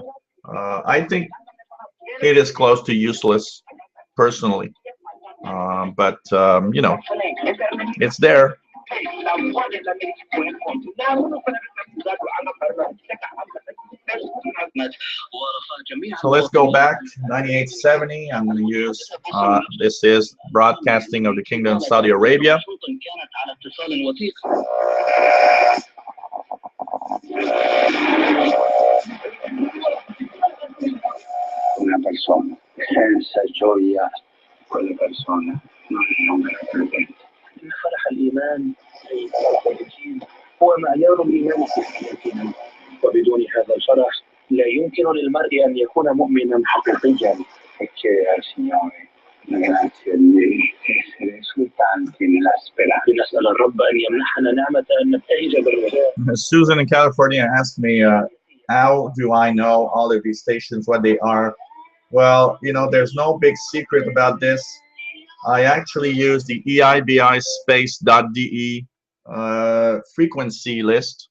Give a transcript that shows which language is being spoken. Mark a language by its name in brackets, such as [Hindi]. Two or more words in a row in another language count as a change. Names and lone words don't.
[English] I think it is close to useless personally, but you know, it's there. So let's go back 9870. I'm going to use this is broadcasting of the Kingdom of Saudi Arabia. [Italian] Una persona senza gioia, quella persona non è un vero credente. [Arabic] إن فرح الإيمان أي فرح الدين هو معيار الإيمان في وبدون هذا الفرح لا يمكن للمرء أن يكون مؤمنا حقيقيا. [Italian] Signore, grazie di essere esultanti nella speranza. [Arabic] نسأل الرب أن يمنحنا نعمة أن نبتهج بالرجاء. [English] Susan in California asked me, how do I know all of these stations, what they are? Well, you know, there's no big secret about this. I actually use the EIBI space.de frequency list.